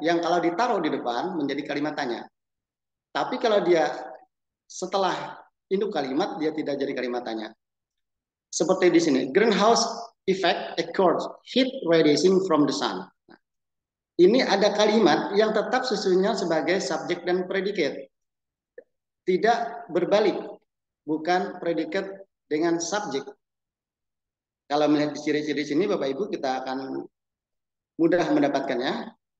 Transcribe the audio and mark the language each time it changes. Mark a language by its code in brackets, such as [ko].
[id] Yang kalau ditaruh di depan menjadi kalimat tanya. Tapi kalau dia setelah induk kalimat, dia tidak jadi kalimat tanya. Seperti di sini. [en] Greenhouse effect occurs heat radiating from the sun. [id] Nah, ini ada kalimat yang tetap sesungguhnya sebagai subjek dan predikat. Tidak berbalik. Bukan predikat dengan subjek. Kalau melihat di ciri-ciri sini, Bapak Ibu, kita akan mudah mendapatkannya.